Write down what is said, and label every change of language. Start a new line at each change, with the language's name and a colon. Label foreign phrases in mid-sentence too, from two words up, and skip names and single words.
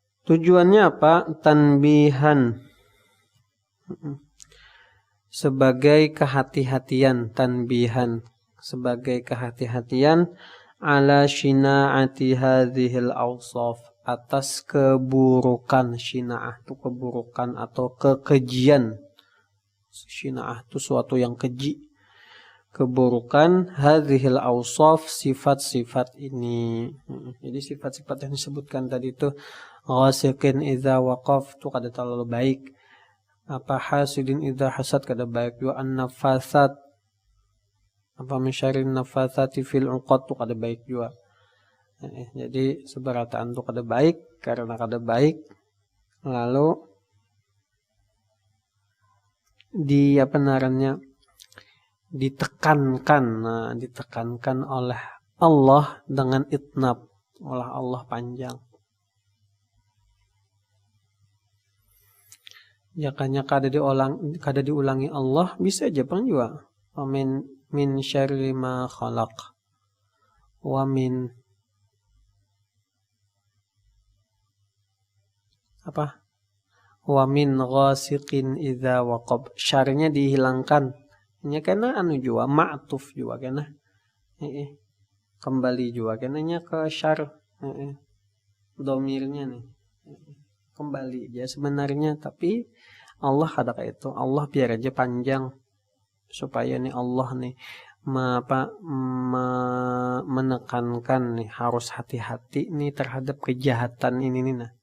Indonesian: Tujuannya apa? Tanbihan. Sebagai kehati-hatian, tanbihan. Sebagai kehati-hatian
Arabic: على شناعة هذه الأوصاف,
Indonesian: atas keburukan. Shina'ah itu keburukan atau kekejian. Shina'ah itu suatu yang keji. Keburukan
Arabic: هذه الأوصاف,
Indonesian: sifat-sifat ini.
Banjar: Jadi sifat-sifat yang disebutkan tadi itu
Arabic: غاسق إذا وقب
Banjar: itu kada terlalu baik.
Arabic: حاسد إذا حسد
Banjar: kada baik juga.
Arabic: النفاثات من شر النفاثات في العقد
Banjar: itu kada baik juga. Jadi seberataan itu kada baik, karena kada baik lalu ditekankan oleh Allah dengan itnab, oleh Allah panjang. Jakanya kada diulangi Allah bisa aja pang juga.
Arabic: من شر ما خلق ومن غاسق إذا وقب.
Indonesian: Syarnya dihilangkan.
Banjar: Nya kena juga ma'tuf juga kena. Kembali juga kenanya ke syar. Domirnya nih. Kembali aja sebenarnya, tapi Allah kada kayak itu. Allah biar aja panjang supaya nih Allah nih menekankan nih harus hati-hati nih terhadap kejahatan ini nih nah.